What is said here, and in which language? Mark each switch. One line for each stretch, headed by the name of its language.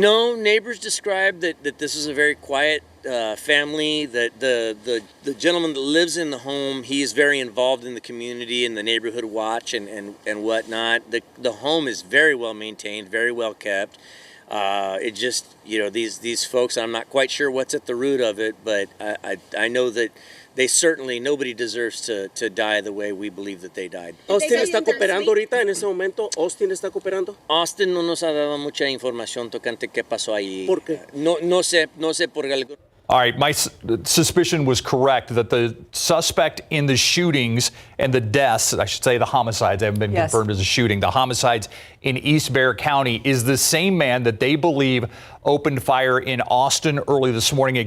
English: No, neighbors described that this is a very quiet family, that the gentleman that lives in the home, he is very involved in the community and the neighborhood watch and whatnot. The home is very well maintained, very well kept. It just, these folks, I'm not quite sure what's at the root of it, but I know that nobody deserves to die the way we believe that they died.
Spanish: ¿Austin está cooperando ahorita en ese momento? ¿Austin está cooperando? Austin no nos ha dado mucha información tocante qué pasó ahí. ¿Por qué? No sé por algo.
English: All right, my suspicion was correct that the suspect in the shootings and the deaths, I should say the homicides, they haven't been confirmed as a shooting, the homicides in East Bexar County is the same man that they believe opened fire in Austin early this morning.